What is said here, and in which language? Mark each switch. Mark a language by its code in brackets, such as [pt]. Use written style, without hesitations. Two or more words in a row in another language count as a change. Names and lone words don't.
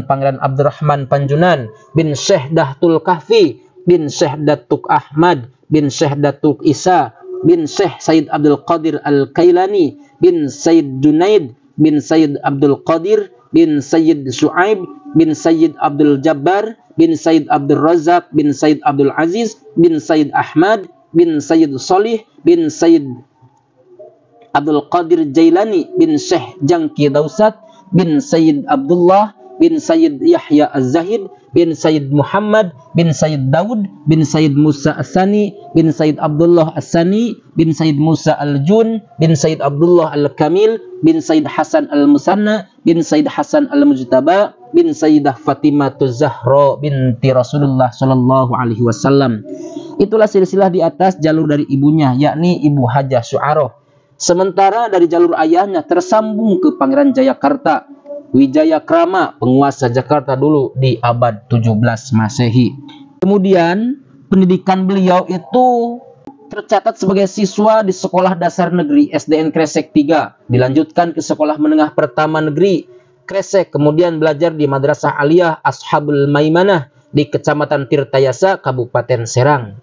[id] Pangeran Abdurrahman Panjunan bin Syekh Dahtul Kahfi bin Syekh Datuk Ahmad bin Syekh Datuk Isa bin Syekh Said Abdul Qadir Al-Kailani bin Said Junaid bin Said Abdul Qadir bin Sayyid Su'aib bin Sayyid Abdul Jabbar bin Said Abdul Razak bin Said Abdul Aziz bin Said Ahmad bin Sayyid Solih bin Said Abdul Qadir Jailani bin Syekh Jangki Dausat bin Sayyid Abdullah bin Sayyid Yahya Az-Zahid bin Sayyid Muhammad bin Sayyid Daud bin Sayyid Musa As-Sani bin Sayyid Abdullah As-Sani bin Sayyid Musa Al-Jun bin Sayyid Abdullah Al-Kamil bin Sayyid Hasan Al-Musanna bin Sayyid Hasan Al-Mujtaba bin Sayyidah Fatimah Zahra binti Rasulullah [ar] صلى الله عليه وسلم. [id] Itulah silsilah di atas jalur dari ibunya, yakni Ibu Hajah Syu'aroh. Sementara dari jalur ayahnya tersambung ke Pangeran Jayakarta, Wijaya Krama, penguasa Jakarta dulu di abad 17 Masehi. Kemudian pendidikan beliau itu tercatat sebagai siswa di Sekolah Dasar Negeri SDN Kresek 3, dilanjutkan ke Sekolah Menengah Pertama Negeri Kresek, kemudian belajar di Madrasah Aliyah Ashabul Maimanah di Kecamatan Tirtayasa, Kabupaten Serang.